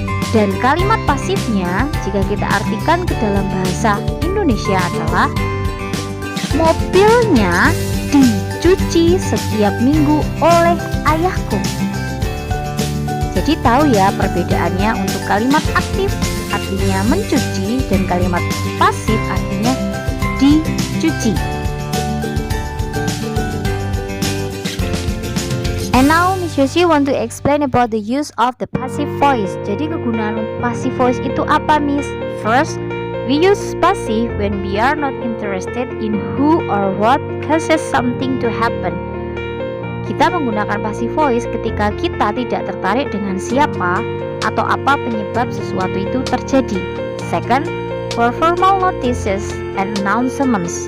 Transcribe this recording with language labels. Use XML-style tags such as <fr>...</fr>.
<id>Dan kalimat pasifnya jika kita artikan ke dalam bahasa Indonesia adalah mobilnya dicuci dicuci setiap minggu oleh ayahku. Jadi tahu ya perbedaannya untuk kalimat aktif artinya mencuci dan kalimat pasif artinya dicuci.</id> <en>And now Miss Yosi want to explain about the use of the passive voice. Jadi kegunaan passive voice itu apa, Miss? First, we use passive when we are not interested in who or what causes something to happen.</en> <id>Kita menggunakan passive voice ketika kita tidak tertarik dengan siapa atau apa penyebab sesuatu itu terjadi.</id> <en>Second, for formal notices and announcements.</en>